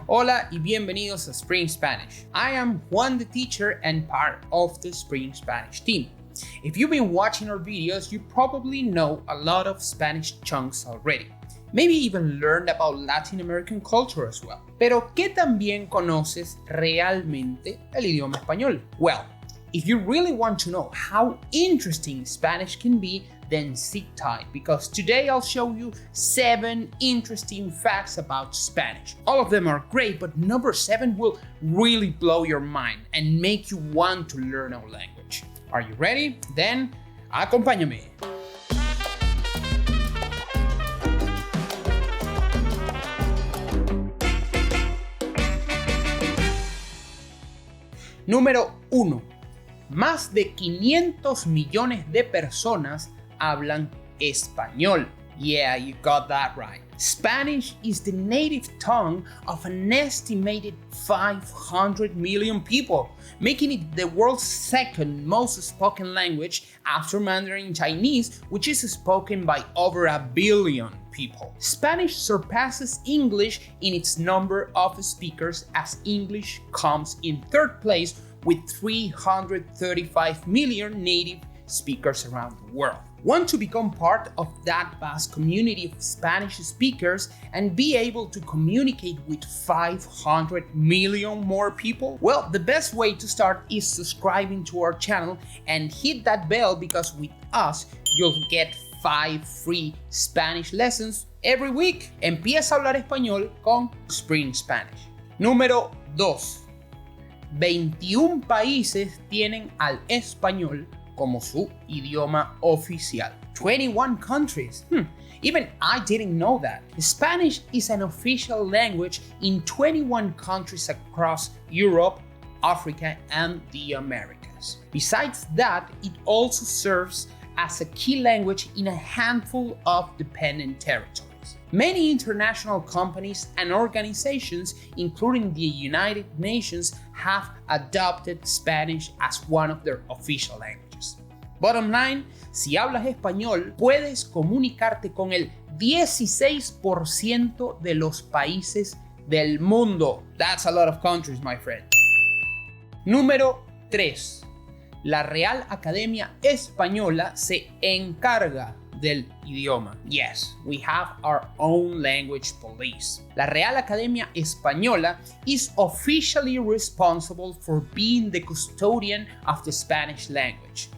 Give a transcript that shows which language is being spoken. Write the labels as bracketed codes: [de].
[es] Hola y bienvenidos a Spring Spanish. [en] I am Juan the teacher and part of the Spring Spanish team. If you've been watching our videos, you probably know a lot of Spanish chunks already. Maybe even learned about Latin American culture as well. [es] Pero ¿qué tan bien conoces realmente el idioma español? [en] Well, if you really want to know how interesting Spanish can be, then sit tight, because today I'll show you 7 interesting facts about Spanish. All of them are great, but number 7 will really blow your mind and make you want to learn our language. Are you ready? Then, acompáñame. [es] Número 1. Más de 500 millones de personas hablan español. [en] Yeah, you got that right. Spanish is the native tongue of an estimated 500 million people, making it the world's second most spoken language after Mandarin Chinese, which is spoken by over 1 billion people. Spanish surpasses English in its number of speakers, as English comes in third place with 335 million native speakers around the world. Want to become part of that vast community of Spanish speakers and be able to communicate with 500 million more people? Well, the best way to start is subscribing to our channel and hit that bell, because with us, you'll get 5 free Spanish lessons every week. [es] Empieza a hablar español con Spring Spanish. Número 2. 21 países tienen al español como su idioma oficial. [en] 21 countries. Even I didn't know that. Spanish is an official language in 21 countries across Europe, Africa, and the Americas. Besides that, it also serves as a key language in a handful of dependent territories. Many international companies and organizations, including the United Nations, have adopted Spanish as one of their official languages. Bottom line, [es] si hablas español, puedes comunicarte con el 16% de los países del mundo. [en] That's a lot of countries, my friend. [es] Número 3. La Real Academia Española se encarga del idioma. [en] Yes, we have our own language police. La Real Academia Española is officially responsible for being the custodian of the Spanish language.